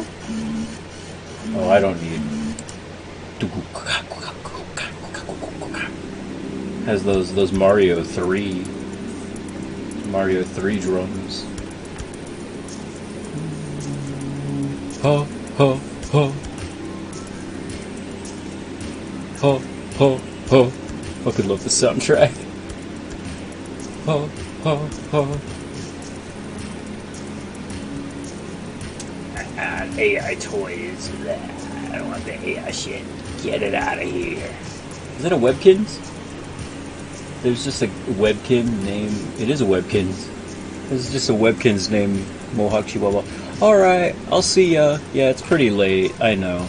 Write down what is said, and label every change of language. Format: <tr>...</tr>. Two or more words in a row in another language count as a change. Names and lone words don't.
<en>Oh, I don't need... Has those Mario 3 drums. Ho ho ho ho ho ho. Fucking love the soundtrack. Ho ho ho. AI toys. I don't want the AI shit. Get it out of here. Is that a Webkins? There's just a Webkin name. It is a Webkins. There's just a Webkins named Mohawk Chihuahua. Alright, I'll see ya. Yeah, it's pretty late. I know.</en>